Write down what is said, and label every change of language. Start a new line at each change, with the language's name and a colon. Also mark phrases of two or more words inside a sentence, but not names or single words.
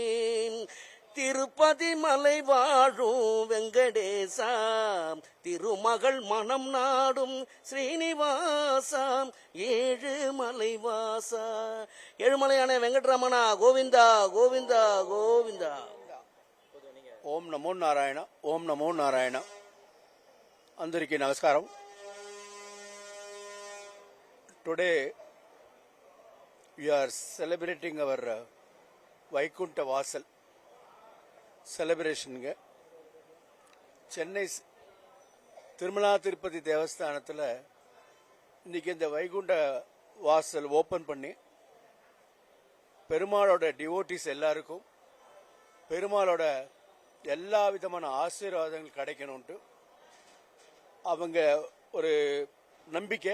Tamil: திருப்பதி மலை வாழும் வெங்கடேசா, திருமகள் மனம் நாடும் ஸ்ரீனிவாசாம், 7 மலை வாசா. ஏழுமலையான வெங்கட்ரமணா கோவிந்தா கோவிந்தா கோவிந்தா.
Sanskrit: ఓం నమో నారాయణ, ఓం నమో నారాయణ.
Telugu: అందరికీ నమస్కారం.
English: టుడే we are celebrating our
Tamil: வைகுண்ட வாசல்
English: செலிப்ரேஷனுங்க.
Tamil: சென்னை திருமலா திருப்பதி தேவஸ்தானத்தில் இன்னைக்கு இந்த வைகுண்ட வாசல் ஓப்பன் பண்ணி பெருமாளோட டிவோட்டிஸ் எல்லாருக்கும் பெருமாளோட எல்லா விதமான ஆசீர்வாதங்கள் கிடைக்கணும்ட்டு அவங்க ஒரு நம்பிக்கை.